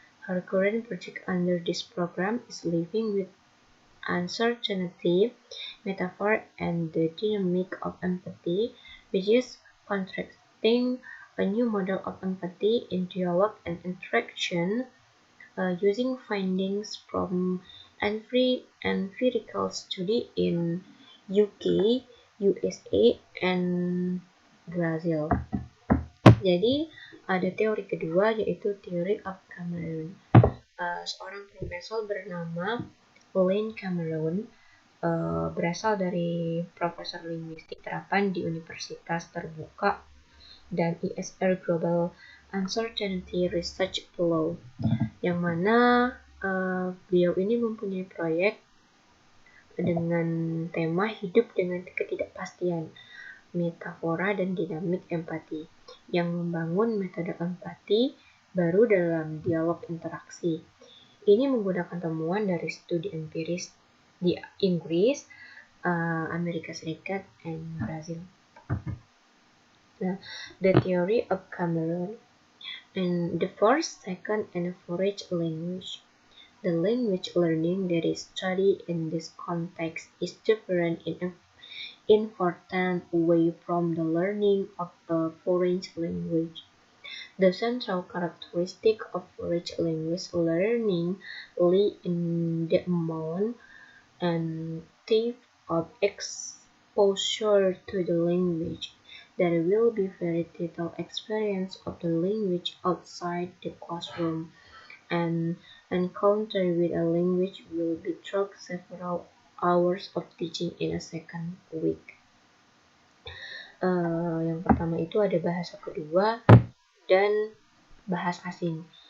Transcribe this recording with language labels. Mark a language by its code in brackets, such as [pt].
[en] Her current project under this program is Living with Uncertainty, Metaphor, and the Dynamic of Empathy, which is constructing a new model of empathy in dialogue and interaction using findings from empirical study in UK, USA, and Brazil. [id] Jadi ada teori kedua yaitu Theory of Cameron. Seorang profesor bernama Lynn Cameron berasal dari Profesor Linguistik Terapan di Universitas Terbuka dan ESR Global Uncertainty Research Fellow, yang mana beliau ini mempunyai proyek dengan tema hidup dengan ketidakpastian, metafora dan dinamik empati, yang membangun metode empati baru dalam dialog interaksi. Ini menggunakan temuan dari studi empiris di Inggris, Amerika Serikat, dan Brazil. [en] Nah, the theory of Cameron. And the first, second, and fourth language. The language learning that is studied in this context is different in an important way from the learning of a foreign language. The central characteristic of foreign language learning lies in the amount and type of exposure to the language. There will be very little experience of the language outside the classroom, and encounter with a language will be through several hours of teaching in a second week. [id] Yang pertama itu ada bahasa kedua dan bahasa asing.